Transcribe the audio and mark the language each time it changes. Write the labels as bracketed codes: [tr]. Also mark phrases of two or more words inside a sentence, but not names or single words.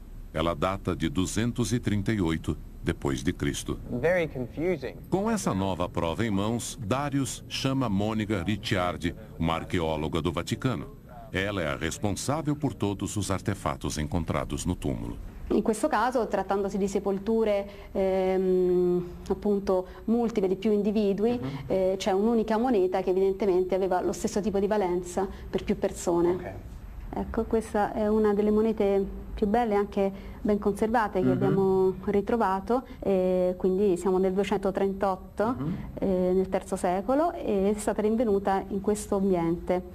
[pt] Ela data de 238 d.C. Com essa nova prova em mãos, Darius chama Monica Ricciardi, uma arqueóloga do Vaticano. Ela é a responsável por todos os artefatos encontrados no túmulo. [it] In questo caso, trattandosi di sepolture appunto multiple di più individui, c'è un'unica moneta che evidentemente aveva lo stesso tipo di valenza per più persone. Okay. Ecco, questa è una delle monete più belle e anche ben conservate che abbiamo ritrovato, quindi siamo nel 238, nel III secolo, e è stata rinvenuta in questo ambiente.